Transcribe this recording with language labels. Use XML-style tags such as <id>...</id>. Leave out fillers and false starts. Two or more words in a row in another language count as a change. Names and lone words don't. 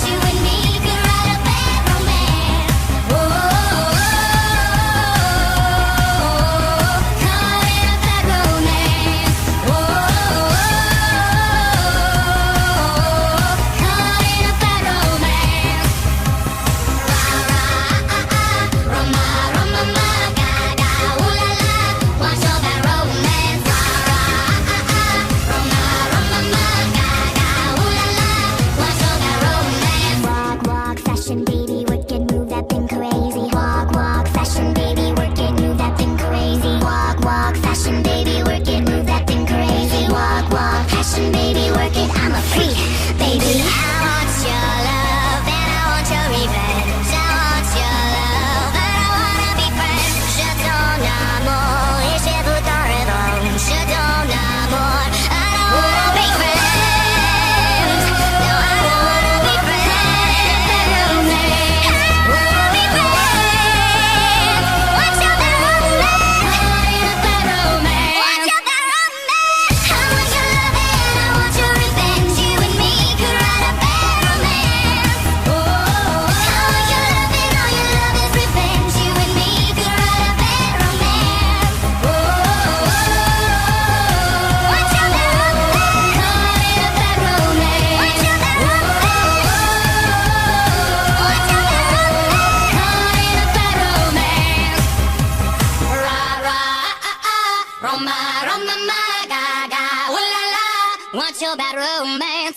<en>You and me could write a bad romance. Caught in a bad romance. Caught in a bad romance. Rah rah, Roma, Roma, ma, ga ga, ooh la la. Want your bad romance? Rah rah, Roma, Roma, ma, ga ga, ooh la la. Want your bad romance? Walk, walk, fashion, baby, work it, move that thing crazy. Walk, walk, fashion, baby, work it, move that thing crazy. Walk, walk, fashion, baby, work it, move that thing crazy. Walk, walk, fashion, baby, work it. I'm a freak, baby. I want your love and I want your revenge. I want your love and I wanna be friends.</en> <fr>Je t'en amour et j'ai tout en revanche. Je t'en amour,</fr> <en>I don't wanna be friends. No, I don't wanna be friends. Bad romance. I don't wanna be friends. What's your bad romance? Caught in a bad romance. What's your bad romance? I want your loving, I want your revenge. You and me could write a bad romance. I want your loving, all your love is revenge. You and me could write a bad romance. What's your bad romance? Caught in a bad romance. What's your bad romance? What's your bad romance? Caught in a bad romance. Rah rah, Roma, Roma, ma, ga ga, ooh la la. Want your bad romance?</en>